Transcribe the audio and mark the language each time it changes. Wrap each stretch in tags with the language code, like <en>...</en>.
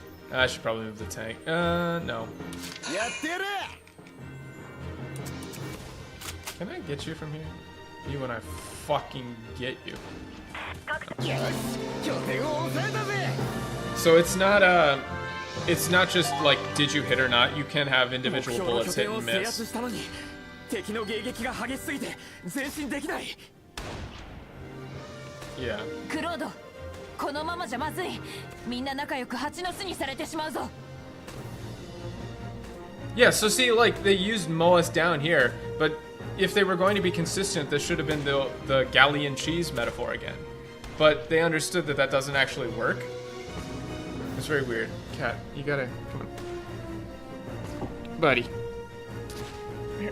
<en>I should probably move the tank. No. Can I get you from here? You when I fucking get you. So it's not just like did you hit or not. You can have individual bullets hit and miss.</en> <ja>敵の迎撃が激しすぎて前進できない。</ja> <en>Yeah.</en> <ja>クロード、このままじゃまずい。みんな仲良く蜂の巣にされてしまうぞ。</ja> <en>Yeah, so see, like, they used Moas down here, but if they were going to be consistent, this should have been the Galleon cheese metaphor again. But they understood that that doesn't actually work. It's very weird. Cat, you gotta... Come on. Buddy. Here.</en>